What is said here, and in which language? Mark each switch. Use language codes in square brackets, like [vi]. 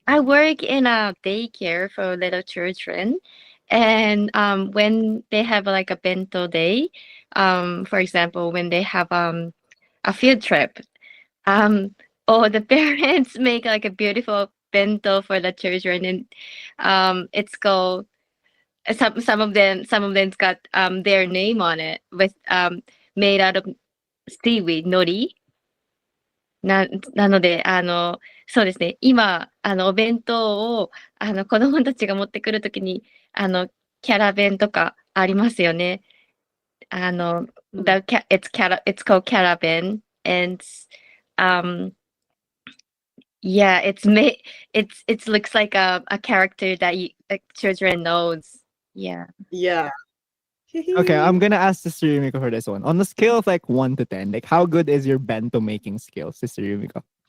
[en] I work in a daycare for little children, and when they have like a bento day, for example, when they have a field trip, or the parents make like a beautiful bento for the children, and it's called some of them's got their name on it with made out of seaweed nori. [ja] なので、そうですね、今、お弁当を、子供たちが持ってくるときに、キャラ弁とかありますよね。 [en] it's called caravan, and um, yeah, it looks like a character that like children knows. Yeah. Yeah. Okay, I'm gonna ask Sister Yumiko for this one. On the scale of like 1 to 10, like how good is your bento making skill, Sister Yumiko?